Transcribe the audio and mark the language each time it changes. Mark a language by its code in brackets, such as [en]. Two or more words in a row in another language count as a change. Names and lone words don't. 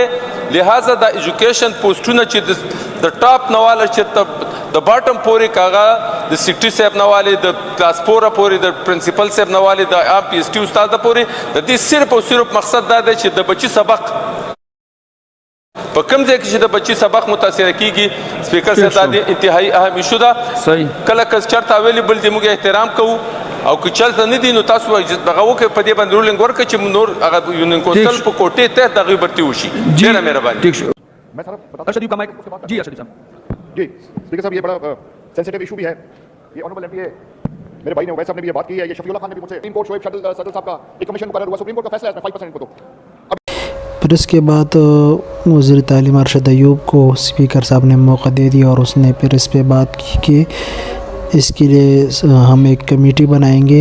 [ps] لہذا د ایجوکیشن پوسټونه چې د ټاپ نواله چې د باټم پورې کاغه د سیکټري صاحب نواله، د کلاس 4 پورې، د پرنسپل صاحب نواله، د عام پی ایس ټي استاد پورې، د دې صرف او صرف مقصد دا دی چې د بچي سبق په کوم ځای کې چې د بچي سبق متاثره کیږي. سپیکر صاحب دا د انتهایی اهم ایشو ده. کله که چېرته اویلیبل دي موږ احترام کوو، او که چلته نه دي نو تاسو دغه وکړئ، په دې باندې رولینګ ورکړئ چې نور هغه یونین کونسل په کوټې تحت د هغوی برتي وشي. ډېره مهرباني. [ur] ارشد کا مائک جی ارشد صاحب. جی اسپیکر صاحب یہ بڑا [en] sensitive issue [ur] بھی ہے. یہ [en] honourable MPA [ur] میرے بھائی نے اویس صاحب نے بھی یہ بات کی ہے. یہ شفیع اللہ خان نے بھی مجھ سے سپریم کورٹ شعیب صدر صاحب کا ایک کمیشن مقرر ہوا، سپریم کورٹ کا فیصلہ ہے 5% کو. تو پھر اس کے بعد وزیر تعلیم ارشد ایوب کو اسپیکر صاحب نے موقع دے دیا اور اس نے پھر اس پہ بات کی کہ اس کے لیے ہم ایک کمیٹی بنائیں گے.